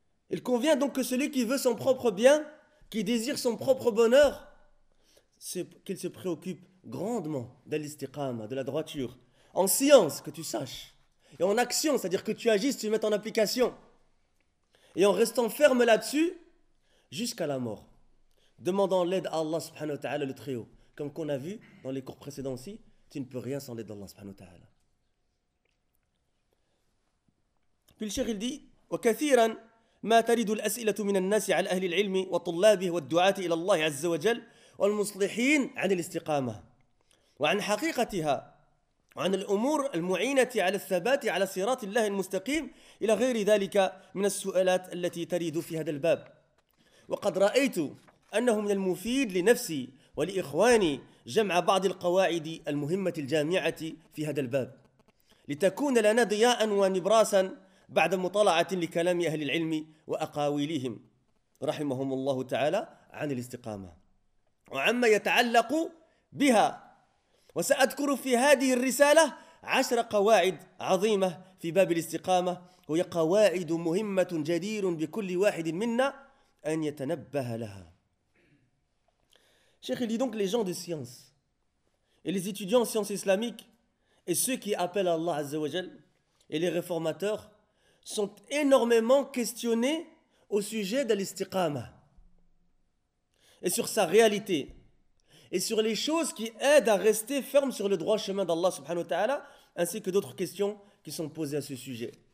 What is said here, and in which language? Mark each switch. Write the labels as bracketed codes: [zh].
[fr] Il convient donc que celui qui veut son propre bien, qui désire son propre bonheur, qu'il se préoccupe grandement de l'istiqama, de la droiture, en science, que tu saches, et en action, c'est-à-dire que tu agisses, tu mets en application, et en restant ferme là-dessus, jusqu'à la mort, demandant l'aide à Allah [ar] subhanahu wa ta'ala, [fr] le Très-Haut, comme qu'on a vu dans les cours précédents aussi, tu ne peux rien sans l'aide d'Allah subhanahu wa ta'ala. Puis le shir, il dit, [ar] « وَكَثِيرًا مَا تَرِدُ الْأَسْئِلَةُ مِنَ النَّاسِ عَلَى أَهْلِ الْعِلْمِ وَطُلَّابِهِ وَالدُّعَاتِ إِلَى اللَّهِ عَزَّ وَجَلْ وَالْمُصْلِحِينَ عَنِ الْإِسْتِقَامَةِ وَعَنْ حَقِيقَتِهَا وعن الأمور المعينة على الثبات على صراط الله المستقيم إلى غير ذلك من السؤالات التي تريد في هذا الباب. وقد رأيت أنه من المفيد لنفسي ولإخواني جمع بعض القواعد المهمة الجامعة في هذا الباب لتكون لنا ضياء ونبراسا بعد مطالعة لكلام أهل العلم وأقاويلهم رحمهم الله تعالى عن الاستقامة وعما يتعلق بها. وسأذكر في هذه الرسالة 10 قواعد عظيمة في باب الاستقامة, وهي قواعد مهمة جدير بكل واحد منا أن يتنبه لها. [fr] Cheikh, il dit donc, les gens de science et les étudiants en sciences islamiques et ceux qui appellent Allah [ar] Azza wa Jal [fr] et les réformateurs sont énormément questionnés au sujet de l'istiqama et sur sa réalité et sur les choses qui aident à rester ferme sur le droit chemin d'Allah [ar] subhanahu wa ta'ala, [fr] ainsi que d'autres questions qui sont posées à ce sujet.